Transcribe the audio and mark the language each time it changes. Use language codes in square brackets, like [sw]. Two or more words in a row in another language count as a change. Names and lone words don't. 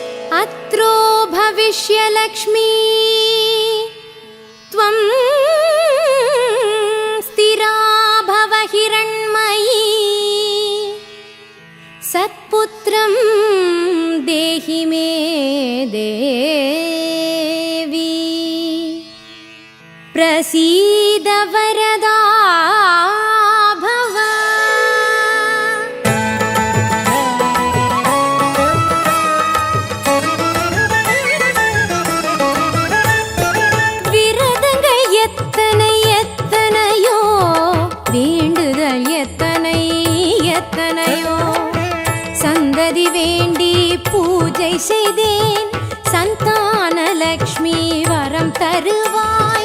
[sa] अत्रो भविष्यलक्ष्मी त्वं स्थिरा भव हिरण्मयी सत्पुत्रं देहि मे देवी प्रसीद वरदा भव। [ta] விரதங்கள் எத்தனை எத்தனையோ வேண்டுதல் எத்தனை எத்தனையோ சந்ததி வேண்டி பூஜை செய்தேன் சந்தான லக்ஷ்மி வரம் தருவாய்.